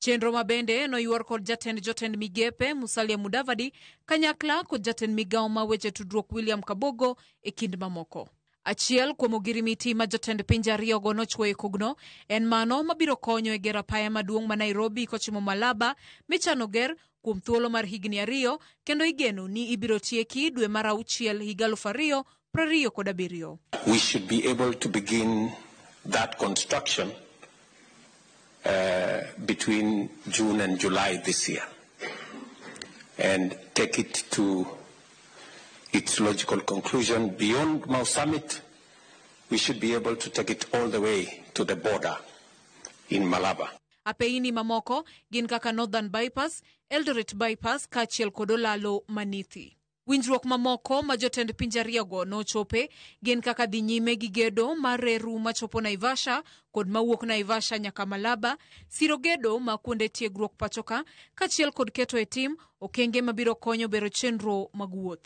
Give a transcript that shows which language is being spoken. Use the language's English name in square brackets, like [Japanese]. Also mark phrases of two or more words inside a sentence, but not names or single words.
[Luo (Kenya and Tanzania)] Chenro mabende noywor kod jotend migepe Musalia Mudavadi kanyakla kod jatend migao ma weche tudruok William Kabogo e kind mamoko. Achiel kuom ogirimiti ma jotend pinje ariyogo nochwoyo kogno en mano mabiro konyo e gero apaya maduong' ma Nairobi kochimo Malaba michano ger kuom thuolo mar higni 2 kendo igeno ni ibiro tieki dwe mar 6 higa 2027. [English] We should be able to begin that construction between June and July this year and take it to its logical conclusion. Beyond Mau Summit, we should be able to take it all the way to the border in Malaba. [Luo (Kenya and Tanzania)] Apeini mamoko gin kaka Northern Bypass, Eldoret Bypass kachiel kod Olalo Manithi. Winjruok mamoko ma jotend pinje ariyogo nochope gin kaka dhi nyime gi gedo mar reru machopo Naivasha kod mawuok Naivasha nyaka Malaba, siro gedo ma kuonde tiegruok pachoka kachiel kod keto e tim okenge mabiro konyo bero chenro mag wuoth.